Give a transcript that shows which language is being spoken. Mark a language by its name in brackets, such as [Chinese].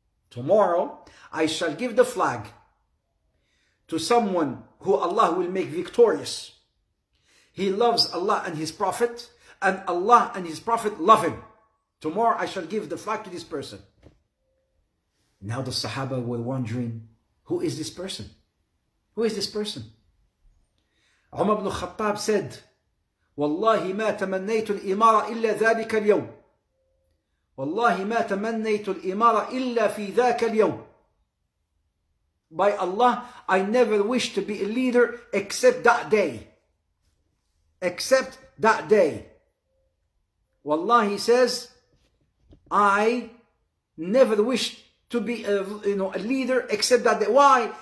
[English] Tomorrow, I shall give the flag to someone who Allah will make victorious. He loves Allah and His Prophet, and Allah and His Prophet love him. Tomorrow, I shall give the flag to this person. Now the Sahaba were wondering, who is this person? Who is this person? Umar ibn Khattab said, [Arabic] والله ما تمنيت الإمارة إلا ذلك اليوم. والله ما تمنيت الإمارة إلا في ذاك اليوم. [English] By Allah, I never wish to be a leader except that day. Except that day. Wallah, he says, I never wished to be a leader except that day. Why?